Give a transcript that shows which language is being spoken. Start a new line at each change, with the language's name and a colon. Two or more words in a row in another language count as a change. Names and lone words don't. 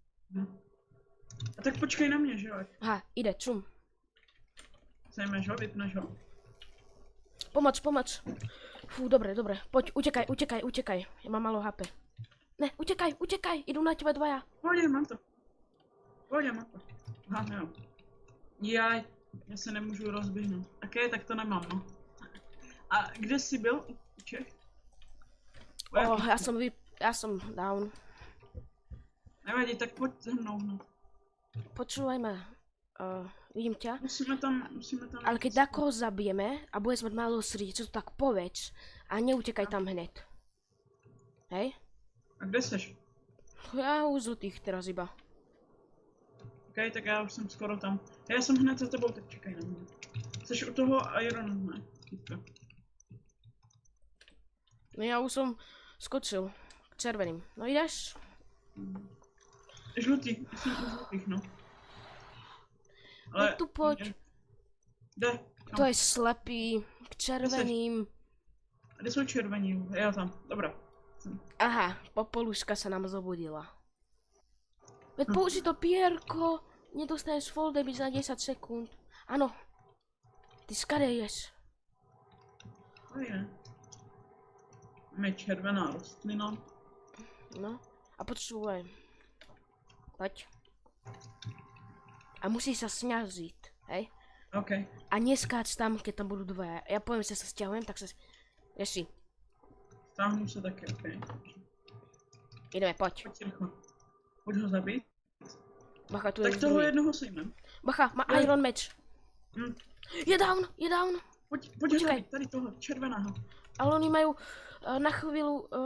Czech: A tak počkej na mě, že jo?
Slovak: Aha, ide, čum.
Czech: Sejmeš ho, vypneš ho.
Slovak: Pomoc. Fú, dobre, poď, utekaj. Ja mám malo HP. Ne, utekaj, idú na teba dvaja.
Czech: Pohodě, mám to. Aha, jo. Jaj, já se nemůžu rozběhnout. Ok, tak to nemám, no. A kde jsi byl? U Čech?
Slovak: Ja som down.
Czech: Nevadí, tak pojď za mnou, no.
Slovak: Počúvaj ma, vidím ťa. Musíme tam... Ale keď takoho zabijeme a budeš mať málo srdí, čo to tak povedz a neutekaj tam hned. Hej?
Czech: A kde seš?
Slovak: Ja u zlutých teraz iba. Ok,
Czech: tak já už jsem skoro tam. Já jsem hned za tebou, tak čekaj na mě. Seš u toho Ironu, ne? Týpka.
Slovak: No ja už som skočil k červeným. No ideš?
Czech: Žlutý, jsem u žlutých, no.
Slovak: No tu poď. Kde?
Czech: To je slepý, k červeným. Kde jsou červení? Jo, tam, dobrá. Aha,
Slovak: popoluška sa nám zobudila. Veď použi to pierko, nedostaneš
English: full damage
Slovak: na 10 sekúnd. Áno. Ty skade ješ.
Czech: To je. Máme červená rostlina.
Slovak: No, a počúvaj. Poď. A musíš sa snažiť, hej? OK. A neskáč tam, keď tam budú dvaja. Ja poviem, že sa stiahujem, tak sa... Ješi.
Czech: Stáhnu se taky, OK.
Slovak: Ideme, poď.
Czech: Pojď rychle. Pojď ho zabít. Bacha, tu je Tak toho druhý. jednoho sejmem. Bacha, má Iron Match. Je down. Pojď ho Počkej. zabít, tady toho, červeného.
Slovak: Ale oni majú na chvíľu...